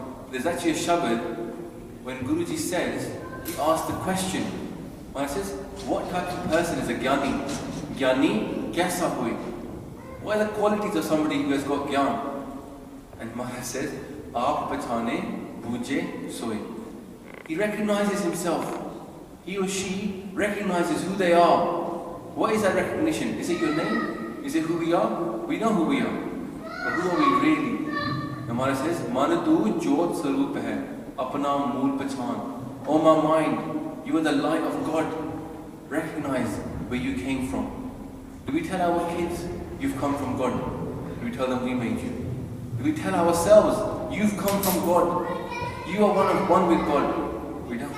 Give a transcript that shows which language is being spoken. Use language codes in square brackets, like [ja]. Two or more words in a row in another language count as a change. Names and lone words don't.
[en] there's actually a shabad when Guruji says, he asks the question. When he says, what type of person is a Gyani? [pa] ਗਿਆਨੀ ਕੈਸਾ ਹੋਇ? [en] What are the qualities of somebody who has got Gyan? And Maharaj says, [pa] ਆਪੁ ਪਛਾਣੈ ਬੂਝੈ ਸੋਇ. [en] He recognizes himself. He or she recognizes who they are. What is that recognition? Is it your name? Is it who we are? We know who we are. But who are we really? And Maharaj says, [pa] ਮਨ ਤੂੰ ਜੋਤਿ ਸਰੂਪੁ ਹੈ, ਆਪਣਾ ਮੂਲੁ ਪਛਾਣੁ. [en] Oh my mind, you are the light of God. Recognize where you came from. Do we tell our kids, you've come from God? Do we tell them we made you? Do we tell ourselves, you've come from God? You are one with God. We don't.